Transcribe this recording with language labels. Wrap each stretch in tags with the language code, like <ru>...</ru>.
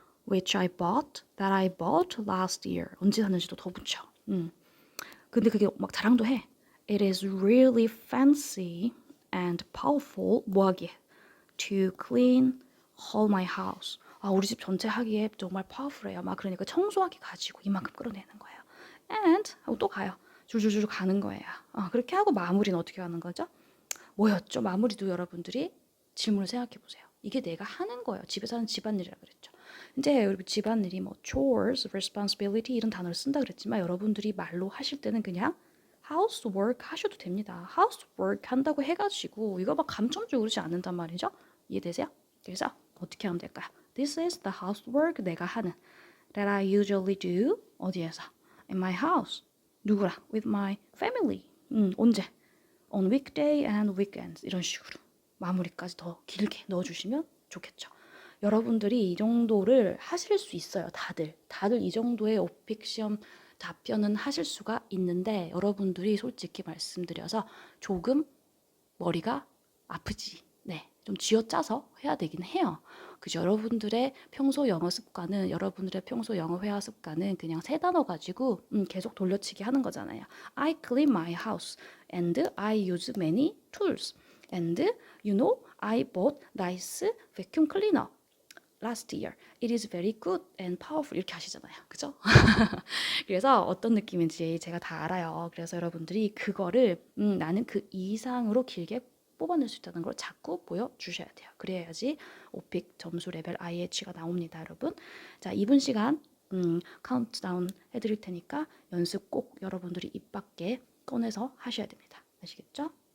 <en>Which I bought, that I bought last year.</en> <ko>언제 샀는지도 더 붙여. 근데 그게 막 자랑도 해.</ko> <en>It is really fancy and powerful.</en> <ko>뭐 하기에?</ko> <en>To clean all my house.</en> <ko>아, 우리 집 전체 하기에 정말 파워풀해요. 막 그러니까 청소하기 가지고 이만큼 끌어내는 거예요. And 하고 또 가요. 줄줄줄 가는 거예요. 그렇게 하고 마무리는 어떻게 하는 거죠? 뭐였죠? 마무리도 여러분들이 질문을 생각해 보세요. 이게 내가 하는 거예요. 집에서 하는 집안일이라 그랬죠. 이제 여러분 집안일이 뭐 chores, responsibility 이런 단어를 쓴다 그랬지만 여러분들이 말로 하실 때는 그냥 housework 하셔도 됩니다. housework 한다고 해가지고 이거 막 감점 주고 그러지 않는단 말이죠. 이해되세요? 그래서 어떻게 하면 될까요?</ko> <en>This is the housework</en> <ko>내가 하는</ko> <en>that I usually do</en> <ko>어디에서?</ko> <en>In my house.</en> <ko>누구랑?</ko> <en>With my family.</en> <ko>언제?</ko> <en>On weekday and weekends</en> <ko>이런 식으로 마무리까지 더 길게 넣어주시면 좋겠죠. 여러분들이 이 정도를 하실 수 있어요. 다들 이 정도의 오픽 시험 답변은 하실 수가 있는데 여러분들이 솔직히 말씀드려서 조금 머리가 아프지. 네, 좀 쥐어짜서 해야 되긴 해요. 그죠? 여러분들의 평소 영어 습관은 여러분들의 평소 영어 회화 습관은 그냥 세 단어 가지고 계속 돌려치기 하는 거잖아요.</ko> <en>I clean my house and I use many tools and you know I bought nice vacuum cleaner last year. It is very good and powerful</en> <ko>이렇게 하시잖아요. 그죠? 그래서 어떤 느낌인지 제가 다 알아요. 그래서 여러분들이 그거를 나는 그 이상으로 길게 뽑아낼 수 있다는 걸 자꾸 보여주셔야 돼요. 그래야지 오픽 점수 레벨 IH가 나옵니다, 여러분. 자, 2분 시간 카운트다운 해드릴 테니까 연습 꼭 여러분들이 입 밖에 꺼내서 하셔야 됩니다. 아시겠죠?</ko>